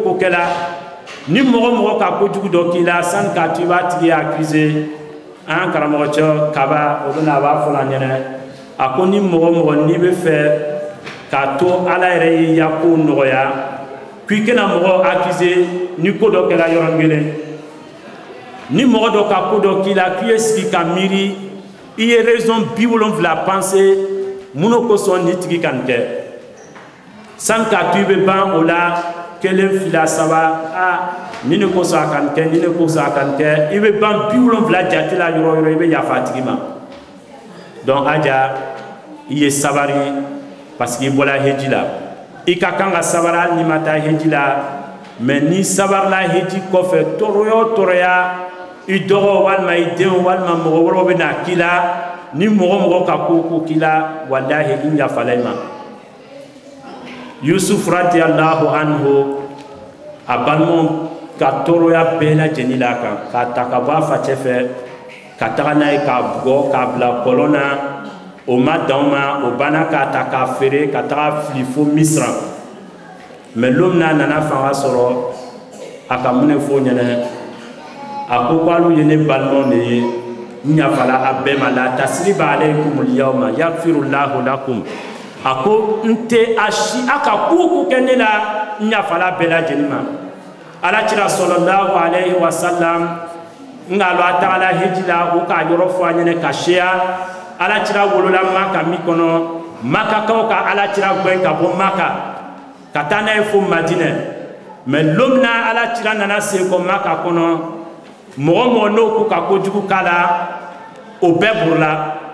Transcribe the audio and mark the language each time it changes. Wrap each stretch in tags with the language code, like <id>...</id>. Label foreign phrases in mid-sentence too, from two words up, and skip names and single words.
<bm>o ko kɛla ni mɔgɔ ka kojugu dɔ k'i la sani k'a to i b'a tigi accusé an karamɔgɔ cɛ kaba o bɛna a b'a fɔ la ɲɛnɛ a ko ni mɔgɔ n'i bɛ fɛ k'a to ala yɛrɛ y'i ya ko nɔgɔya k'i kana mɔgɔ accusé ni ko dɔ kɛra yɔrɔ kelen ni mɔgɔ dɔ ka ko dɔ k'i la k'i ye sigi ka miiri i ye</bm> <fr>raison 70 pensé</fr> <bm>mun kosɔn ni tigi ka nin kɛ sani k'a to i bɛ ban o la kelen fila saba ni ne kosɔn a ka nin kɛ ni ne kosɔn a ka nin kɛ i bɛ ban 70 jate la yɔrɔ yɔrɔ i bɛ yafa a tigi ma donc aja i ye sabari</bm> <fr>parce que</fr> <bm>i bɔra heji la i ka kan ka sabari hali n'i ma taa heji la mais ni sabarila heji kɔfɛ tɔɔrɔya o tɔɔrɔya i dɔgɔ walima i denw walima mɔgɔ wɛrɛw bɛ na k'i la ni mɔgɔ ka ko k'i la walahi i yafala i ma Yusuf</bm> <ar>رضي الله عنه</ar> <bm>a balimaw ka tɔɔrɔya bɛɛ lajɛlen la kan k'a ta ka bɔ a facɛ fɛ ka taga n'a ye k'a bugɔ k'a bila kɔlɔn na o ma dan o ma o banna k'a ta k'a feere ka taga fili fo Misra mais don min n'a nana fanga sɔrɔ a ka mun de fɔ ɲɛnɛ a ko k'alu ye ne balimaw de ye n yafala a bɛɛ ma</bm> <ar>لا تثريب عليكم اليوم يغفر الله لكم</ar> <bm>a ko n tɛ a ka ko kɛ ne la n yafala bɛɛ lajɛlen ma alakira</bm> <ar>صلى الله عليه وسلم</ar> <bm>nga lo a tagala heji la o k'a yɔrɔ fɔ a ɲɛnɛ ka seya alakira wolola Maka min kɔnɔ Makakaw ka alakira gɛn ka bɔ Maka ka taa n'a ye fo Madinɛ mais don min na alakira nana se ko Maka kɔnɔ mɔgɔ n'o ko ka kojugu k'a la o bɛɛ burula</bm>